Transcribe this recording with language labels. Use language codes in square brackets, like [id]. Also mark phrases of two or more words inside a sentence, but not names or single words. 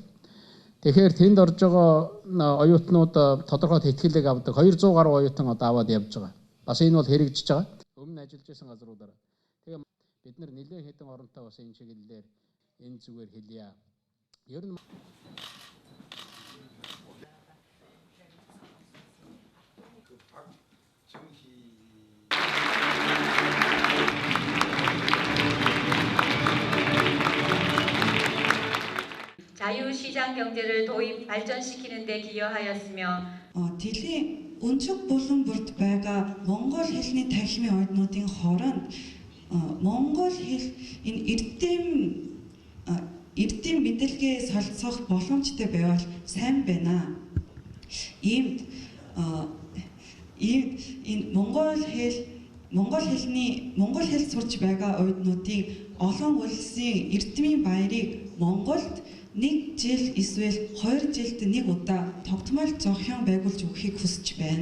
[mn] Тэгэхээр тэнд орж байгаа оюутнууд тодорхой тэтгэлэг авдаг 200 гаруй оюутан одоо аваад явж байгаа. Бас энэ бол хэрэгжиж байгаа. Өмнө ажиллаж байсан газруудаараа. Тэгээ бид нар нэлээд хэдэн оронтой бас энэ чиглэлээр энэ зүгээр хэлье. Ер нь [ko] 자유시장 경제를 도입 발전시키는 데 기여하였으며 [mn] дэлхийн өнцөг булан бүрд байгаа монгол хэлний тархимын ойднуудын хооронд монгол хэл энэ эрдэм мэдээлгээ солилцох боломжтой байвал сайн байна. Иймд энэ монгол хэл сурч байгаа ойднуудын олон улсын эрдмийн баярыг Монголд 1 жил эсвэл 2 жилд нэг удаа тогтмол зохион байгуулж өгөхийг хүсэж байна.